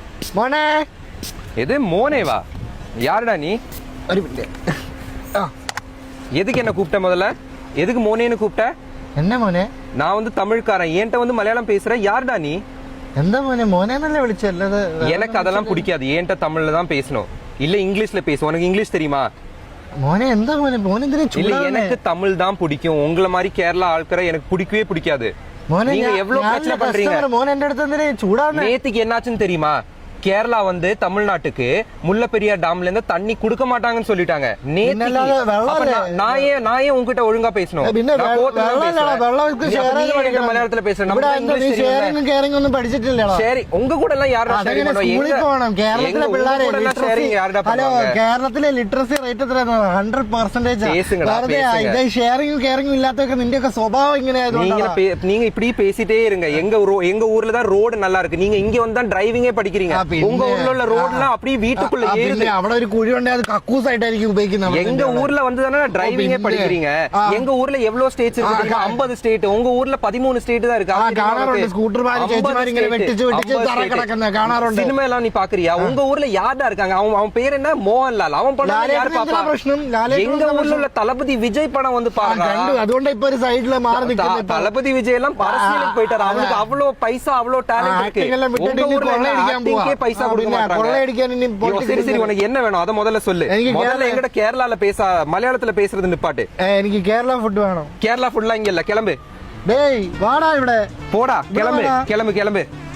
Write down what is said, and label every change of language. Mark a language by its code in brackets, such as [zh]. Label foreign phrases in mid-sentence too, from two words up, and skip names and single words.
[ml] മോനെ [ta] எது மோனேவா? யாருடா நீ? [ml] ഒരു മിനിറ്റ്. [ta] எதுக்கு என்ன கூப்பிட்ட? முதல்ல எதுக்கு மோனேன்னு கூப்பிட்ட? [ml] എന്നാ മോനെ? [ta] நான் வந்து தமிழ்காரன், என்கிட்ட வந்து மலையாளம் பேசுற. யாருடா நீ? [ml] എന്താ മോനെ? മോനേന്നല്ലേ വിളിച്ചല്ലത്? [ta] எனக்கு அதெல்லாம் பிடிக்காது. என்கிட்ட தமிழ்ல தான் பேசணும், இல்ல இங்கிலீஷ்ல பேசு. உனக்கு இங்கிலீஷ் தெரியுமா? [ml] മോനെ എന്താ മോനെ? മോനെന്തിനാ [ta] இல்ல, [ml] ചൂടാവുന്നേ? [ta] எனக்கு தமிழ் தான் பிடிக்கும். உங்களை மாதிரி கேரளா ஆட்களை எனக்கு பிடிக்கவே பிடிக்காது. [ml] മോനെ [ta] நீங்க எவ்வளவு பிரச்சனை பண்றீங்க? [ml] മോനെ എന്റെ അടുത്ത് എന്തിനാ ചൂടാവുന്നേ? [ta] நேத்துக்கு என்னாச்சுன்னு தெரியுமா? கேரளா வந்து தமிழ்நாட்டுக்கு முல்லைப்பெரியார் டேம்ல இருந்து தண்ணி கொடுக்க மாட்டாங்கன்னு சொல்லிட்டாங்க. நான் ஏன் உங்ககிட்ட ஒழுங்கா பேசணும்? மலையாளத்துல பேசுறேன். சரி, உங்க கூட எல்லாம் யாரா [ml] കേരളത്തിലെ [en] literacy rate [ml] എത്ര? 100%. ഷെയറിംഗും കെയറിംഗും ഇല്ലാത്തൊക്കെ നിന്റെയൊക്കെ സ്വഭാവം ഇങ്ങനെ [ta] நீங்க இப்படி பேசிட்டே இருங்க. எங்க ஊர்ல தான் ரோடு நல்லா இருக்கு. நீங்க இங்க வந்தா டிரைவிங்கே படிக்கிறீங்க. உங்க ஊர்ல உள்ள ரோட்லாம் அப்படியே வீட்டுக்குள்ள ஏறுது. [ml] അവിടെ ഒരു കുഴി ഉണ്ട്, അത് കക്കൂസ് ആയിട്ടായിരിക്കും ഉപയോഗിക്കുന്നത്. [ta] எங்க ஊர்ல வந்து தானே டிரைவிங்கே படிக்கிறீங்க. எங்க ஊர்ல எவ்வளவு ஸ்டேட்ஸ் இருக்கு? 50 ஸ்டேட். உங்க ஊர்ல 13 ஸ்டேட் தான் இருக்கு. [ml] കാണാറുണ്ട് സ്കൂട്ടർമാര് ചേച്ചിമാര് ഇങ്ങനെ വെട്ടിച്ച് തറ കിടക്കുന്ന കാണാറുണ്ട്. [ta] சினிமா எல்லாம் நீ பாக்குறியா? உங்க ஊர்ல யாரா இருக்காங்க? அவன் பேர் என்ன? மோகன்லால். அவன் படம் யாரு பாப்பா? எங்க ஊர்ல உள்ள தளபதி விஜய் படம் வந்து பாருங்க. [ml] അതുകൊണ്ട് ഇപ്പൊ ഒരു സൈഡില് മാറി നിൽക്കുന്നത്. [ta] தளபதி விஜய் எல்லாம் அரசியலுக்கு போயிட்டாரு. அவனுக்கு அவ்வளவு பைசா, அவ்வளவு டேலண்ட் இருக்கு. உங்க ஊர்ல ஆக்டிங்கே பைசா கொடுக்க மாட்டாங்க. சரி சரி, உனக்கு என்ன வேணும் அத முதல்ல சொல்லு. முதல்ல எங்கட கேரளால பேச, மலையாளத்துல பேசுறது நிப்பாட்டு. [ml] എനിക്ക് കേരള ഫുഡ് വേണം. [ta] கேரளா ஃபுட்லாம் இங்க இல்ல. கிளம்பு. டேய் வாடா ഇവിടെ. போடா, கிளம்பு கிளம்பு கிளம்பு.